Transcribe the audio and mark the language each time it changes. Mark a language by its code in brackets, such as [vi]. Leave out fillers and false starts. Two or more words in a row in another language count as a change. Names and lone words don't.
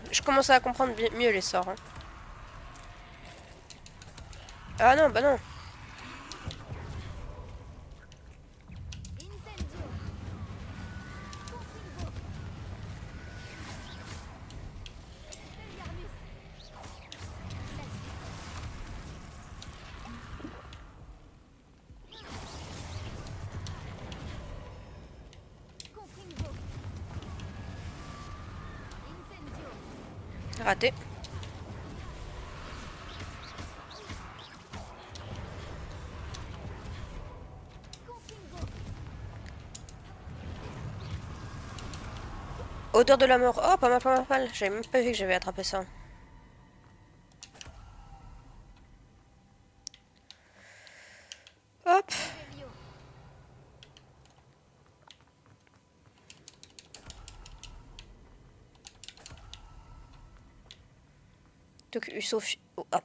[fr] Je commence à comprendre mieux les sorts, hein. Ah non, bah non. Incendio. Confringo. Expelliarmus. Confringo. Incendio. Raté. Confringo. Odeur de la mort. Oh, pas mal, pas mal, pas mal. J'avais même pas vu que j'avais attrapé ça. Hop. Revelio. Donc, il suffit... Oh, ah.